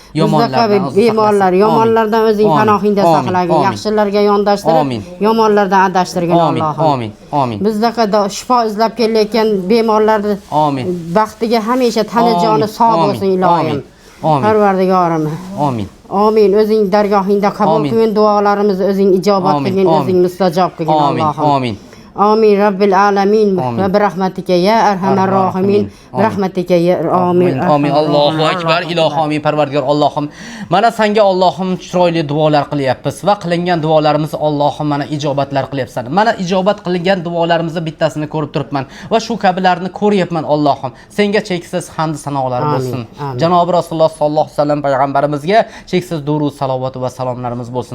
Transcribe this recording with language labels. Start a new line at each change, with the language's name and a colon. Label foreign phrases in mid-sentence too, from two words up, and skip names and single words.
Uzbek: Bemorlar, yomonlardan o'zing panohingda saqlagin, yaxshilarga yondashtirib, yomonlardan adashtirgin Allohim. Amin. Amin. Bizdaqa shifo izlab kelayotgan bemorlarning baxtiga hamisha tanajoni sog' bo'lsin ilohim. Parvardigorim. Amin. Amin. O'zing dargohingda qabul qilgin, duolarimizni o'zing ijobat qilgin, o'zing mustajob qilgin Allohim. Amin.
Arabic: آمين رب العالمين وبرحمتك يا أرحم الراحمين رحمتك يا أمين.
Uzbek: Amin.
Arabic: الله أكبر.
Uzbek: Ilohim Parvardigor Allohim. Mana senga Allohim chiroyli duolar qilyapmiz va qilingan duolarimizni Allohim mana ijobatlar qilyapsan. Mana ijobat qilingan duolarimizni bittasini ko'rib turibman va shu kabilarni ko'ryapman Allohim. Senga cheksiz hamd sanolar bo'lsin. Janob Rasululloh
Arabic: صلى الله عليه وسلم
Uzbek: payg'ambarimizga cheksiz durud, salovat va salomlarimiz bo'lsin.